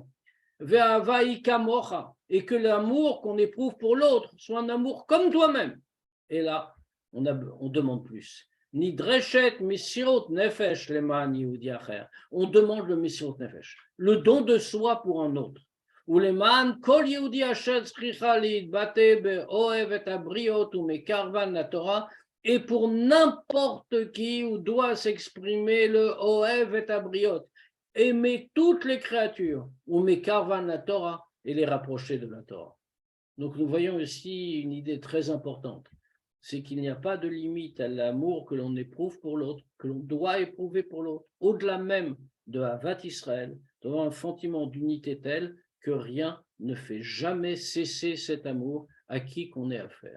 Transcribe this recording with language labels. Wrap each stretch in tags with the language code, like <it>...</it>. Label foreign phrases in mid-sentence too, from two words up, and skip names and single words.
<he>ואהבת כמוך,</he> <fr>et que l'amour qu'on éprouve pour l'autre soit un amour comme toi-même. Et là, on demande plus.</fr> <he>נדרשת מסירות נפש למען יהודי אחר.</he> <fr>On demande le</fr> <he>מסירות נפש,</he> <fr>le don de soi pour un autre.</fr> <he>ולמען כל יהודי אשר צריכה להתבטא באוהב את הבריות ומקרבן לתורה,</he> <fr>et pour n'importe qui où doit s'exprimer le</fr> <he>אוהב את הבריות,</he> <fr>aimer toutes les créatures, ou</fr> <he>מקרבן לתורה,</he> <fr>et les rapprocher de la Torah. Donc nous voyons ici une idée très importante, c'est qu'il n'y a pas de limite à l'amour que l'on éprouve pour l'autre, que l'on doit éprouver pour l'autre, au-delà même de</fr> <he>אהבת ישראל,</he> <fr>devant un sentiment d'unité tel que rien ne fait jamais cesser cet amour à qui qu'on ait affaire.</fr>